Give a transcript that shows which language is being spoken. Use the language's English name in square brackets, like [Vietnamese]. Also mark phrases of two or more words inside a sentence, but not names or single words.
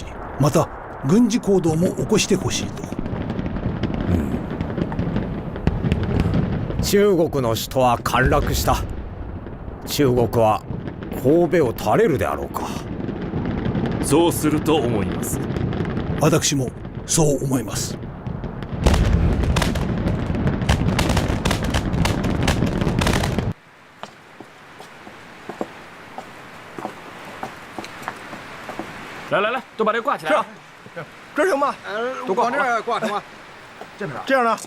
[Japanese] また軍事行動も起こしてほしいと。中国の首都は陥落した。中国は神戸を垂れるであろうか。そうすると思います。私もそう思います。 [Chinese] 来来来，都把这挂起来啊！这行吗？都往这儿挂成吗？这样呢？